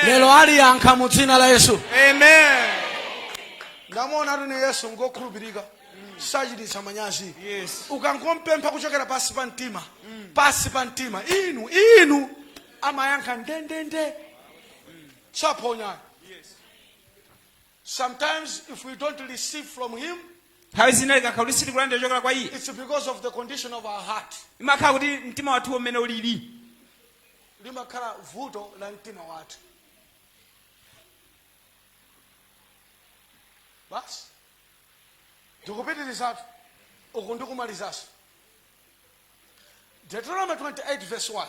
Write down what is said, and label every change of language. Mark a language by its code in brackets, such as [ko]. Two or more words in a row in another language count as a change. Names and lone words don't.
[ny] Lero aliyankha mu dzina la Yesu. Amen. Ndamona tune Yesu ngokhulupirika. Sachititsa manyazi. Yes. Ukangompempha kuchokera pasi pa mtima. Pasi pa mtima. Inu amayankha ndendende. Saponya. Yes. [en] Sometimes if we don't receive from him, [ny] Haizina ikakaulisiri kulanda chokera kwa iye. [en] it's because of the condition of our heart. [ny] Imakhala kuti mtima wathu umene ulili. Limakhala vuto la mtima wathu. Basi. Ndikupitirizatu. Uku ndikumalizaso. [en] Deuteronomy 28 verse 1.